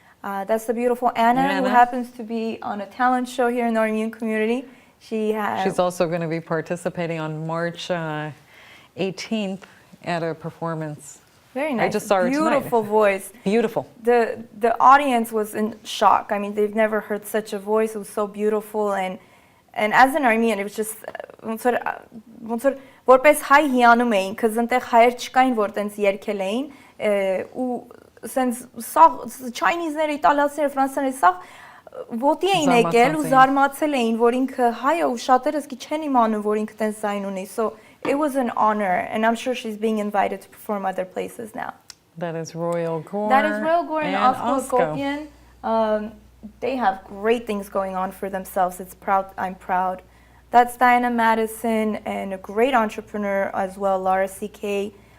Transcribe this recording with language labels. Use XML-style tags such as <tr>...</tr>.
<en>That's the beautiful Anna, who happens to be on a talent show here in the Armenian community. She's also going to be participating on March 18th at a performance. Very nice. I just saw her tonight. Beautiful voice. Beautiful. The audience was in shock. I mean, they've never heard such a voice. It was so beautiful, and as an Armenian, it was just</en> <hy>ոնց որ որպես հայ հիանում էին, cuz ընտեղ հայեր չկային, որ տենց երգել էին, ու սենց սաղ Chinese-ները, իտալացիները, ֆրանսիաները սաղ ոտի էին եկել ու զարմացել էին, որ ինքը հայ է ու շատերս კი չեն իմանում, որ ինքը տենց զայն ունի.</hy> <en>So it was an honor, and I'm sure she's being invited to perform other places now. That is Royal Gore. That is Royal Gore and Osko Osko. Akopian. They have great things going on for themselves. I'm proud. That's Diana Madison and a great entrepreneur as well, Laura C.K.</en>